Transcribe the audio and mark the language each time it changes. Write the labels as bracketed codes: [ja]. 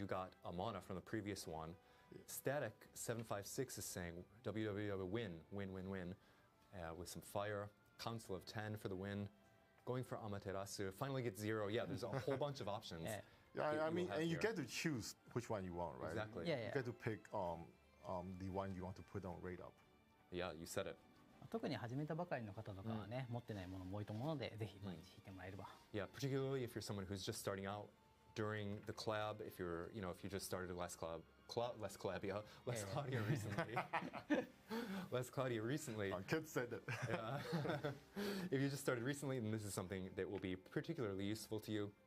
[en] You got a mana from the previous one. Static 756 is saying WWW win with some fire. Council of 10 for the win. Going for Amaterasu. Finally get 0. Yeah, there's a whole bunch of options. Yeah, I mean, and you get to choose which one you want, right? Exactly. Yeah, You get to pick the one you want to put on rate up. Yeah, you said it. [ja] 特に始めたばかりの方とかはね、持ってないものも多いと思うので、ぜひ毎日引いてもらえれば。 [en] Yeah, particularly if you're someone who's just starting out during the collab, if you're, you know, if you just started less Cloudia recently. Less Cloudia recently. Kids said it. Yeah. If you just started recently, then this is something that will be particularly useful to you.